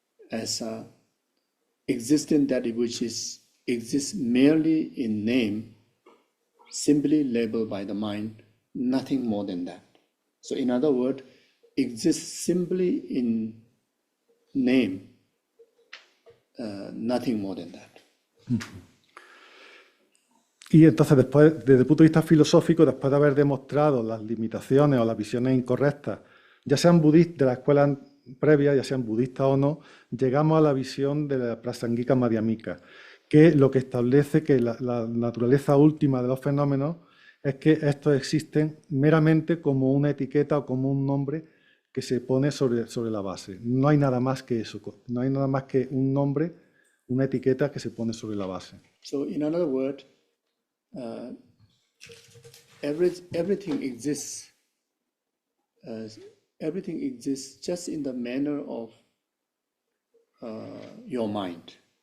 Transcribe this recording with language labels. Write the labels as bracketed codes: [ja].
[en] as existence that which exists merely in name, simply labeled by the mind, nothing more than that. So in other words, exists simply in name, nothing more than that. [es] Y entonces, después, desde el punto de vista filosófico, después de haber demostrado las limitaciones o las visiones incorrectas, ya sean budistas de la escuela previa, ya sean budistas o no, llegamos a la visión de la Prasangika Madhyamika, que lo que establece que la naturaleza última de los fenómenos es que estos existen meramente como una etiqueta o como un nombre que se pone sobre la base. No hay nada más que eso, no hay nada más que un nombre, una etiqueta que se pone sobre la base. [en] So in other words, everything exists. Everything exists just in the manner of your mind.